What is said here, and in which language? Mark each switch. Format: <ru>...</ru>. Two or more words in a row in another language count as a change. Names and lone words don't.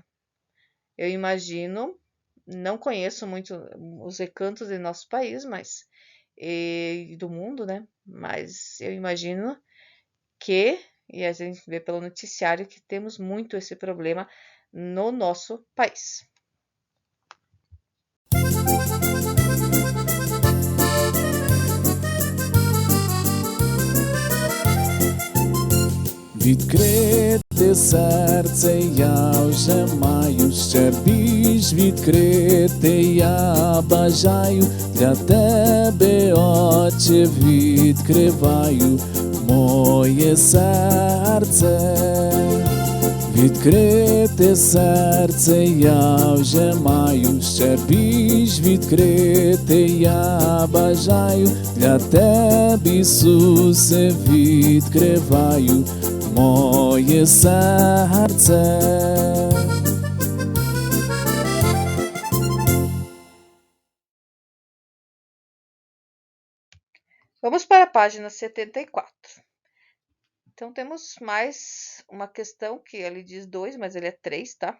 <pt>Eu imagino, não conheço muito os recantos de nosso país, mas e do mundo, né? Mas eu imagino que, e a gente vê pelo noticiário, que temos muito esse problema no nosso país.</pt> <uk>Відкрите серце я вже маю, ще більш відкрите я бажаю, для тебе, Отче, відкриваю моє серце. Відкрите серце я вже маю, ще більш відкрите я бажаю, для тебе, Ісусе, відкриваю</uk> <pl>moje serce.</pl> <pt>Vamos para a página 74. Então, temos mais uma questão que ele diz 2, mas ele é 3, tá?</pt>